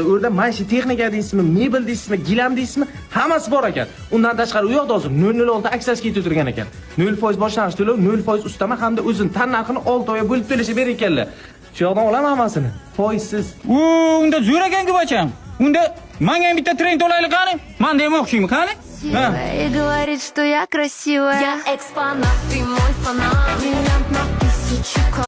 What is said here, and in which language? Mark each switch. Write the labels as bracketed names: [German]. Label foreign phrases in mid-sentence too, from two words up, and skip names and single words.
[Uzbek] O'rda maishiy texnika deysizmi, mebel deysizmi, gilam deysizmi, hammasi bor ekan. Undan tashqari u yoqda hozir 006 aksiyasi ketib turgan ekan. 0% boshlang'ich to'lov, 0% ustama hamda o'zining tan narxini 6 oyga bo'lib to'lashga berar ekanlar. Shu yoqdan olaman hammasini. Foizsiz. Unda zo'r ekan-ku bacham. Unda menga ham bitta trend olaylik qani? Men demoqchiyman qani? [Russian] И говорит, что я красивая. Я экспонат, ты мой фанат. Миллион на тысячу.